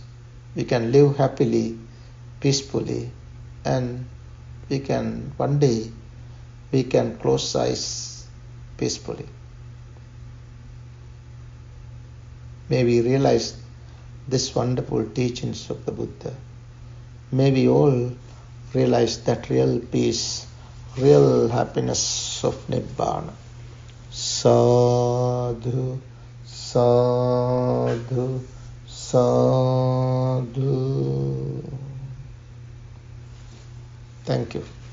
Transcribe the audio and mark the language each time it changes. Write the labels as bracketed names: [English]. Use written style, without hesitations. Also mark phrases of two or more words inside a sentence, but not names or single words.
[English] We can live happily, peacefully, and we can one day we can close eyes peacefully. May we realize this wonderful teachings of the Buddha. May we all realize that real peace, real happiness of Nibbana. [Pali] Sadhu, sadhu, sadhu. [English] Thank you.